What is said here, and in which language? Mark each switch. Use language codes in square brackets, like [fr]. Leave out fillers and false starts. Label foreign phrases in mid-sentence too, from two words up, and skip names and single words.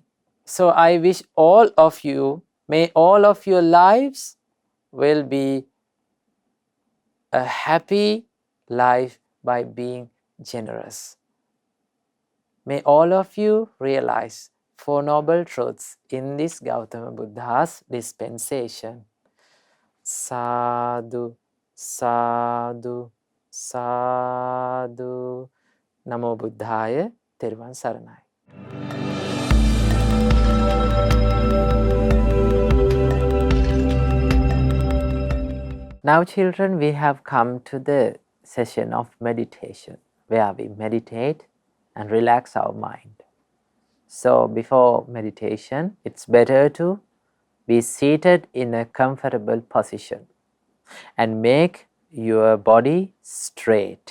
[en] So I wish all of you, may all of your lives will be a happy life by being generous. May all of you realize Four Noble Truths in this Gautama Buddha's dispensation. [pi] Sadhu, sadhu, sadhu. Namo Buddhaya, [si] Teravan Saranai. [en] Now children, we have come to the session of meditation, where we meditate and relax our mind. So before meditation, it's better to be seated in a comfortable position and make your body straight.